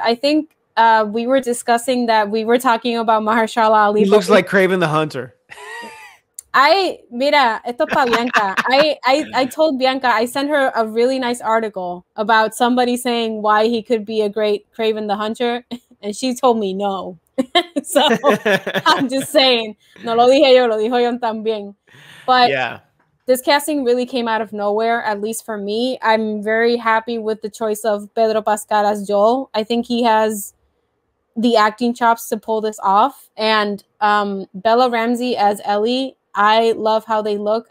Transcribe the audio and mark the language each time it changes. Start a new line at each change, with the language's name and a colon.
English: I think we were discussing that we were talking about Mahershala Ali. He looks like Kraven the Hunter.
Spanish: Mira, esto pa Bianca.
English: I told Bianca, I sent her a really nice article about somebody saying why he could be a great Kraven the Hunter, and she told me no. So I'm just saying,
Spanish: no lo dije yo, lo dijo yo también.
English: But yeah, this casting really came out of nowhere, at least for me. I'm very happy with the choice of Pedro Pascal as Joel. I think he has the acting chops to pull this off. And Bella Ramsey as Ellie, I love how they look.